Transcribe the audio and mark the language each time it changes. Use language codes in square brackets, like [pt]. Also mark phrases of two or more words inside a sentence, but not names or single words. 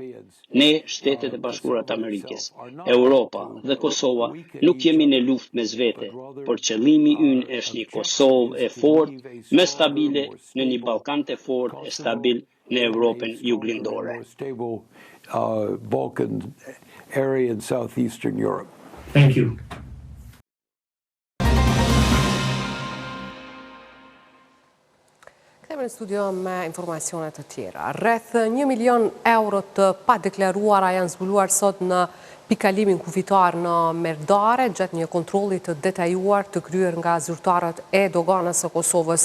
[sq] Ne, Shtetet e Bashkuara të Amerikës, Europa dhe Kosova nuk jemi në luftë mes vete, por qëllimi ynë është një Kosovë e fortë, më stabile në një Ballkan të fortë e stabil në Europën juglindore. [en] Balkan area in southeastern Europe. Thank you. [sq] Kthehemi në studio me informacione të tjera. Rreth 1 milion euro të padeklaruara janë zbuluar sot në pikalimin kufitar në Merdare gjatë një kontrolli të detajuar të kryer nga zyrtarët e doganës së Kosovës.